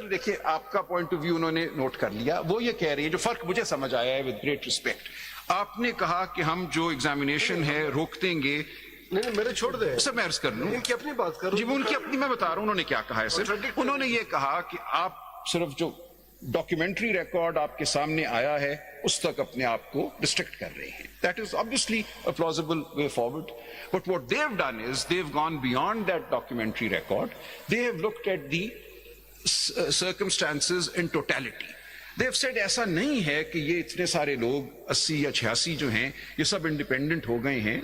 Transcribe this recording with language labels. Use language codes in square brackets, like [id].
[ur] دیکھیں آپ کا پوائنٹ آف ویو انہوں نے نوٹ کر لیا. وہ یہ کہہ رہی ہے, جو فرق مجھے سمجھ آیا ہے [en] with great respect, [ur] آپ نے کہا کہ ہم جو ایگزامینیشن ہے روک دیں گے. نہیں میرے چھوڑ دیں سر, میں عرض کر لوں, ان کی اپنی بات کروں. جی وہ ان کی اپنی, میں بتا رہا ہوں انہوں نے کیا کہا ہے. سر انہوں نے یہ کہا کہ آپ صرف جو ڈاکیومنٹری ریکارڈ آپ کے سامنے آیا ہے اس تک اپنے آپ کو ریسٹرکٹ کر رہے ہیں. [en] That is obviously a plausible way forward. But what they have done is they've gone beyond that documentary record. They have looked at the circumstances in totality. They have said [ur] ایسا نہیں ہے کہ یہ اتنے سارے لوگ 80 یا 86 جو ہیں یہ سب انڈیپینڈنٹ ہو گئے ہیں.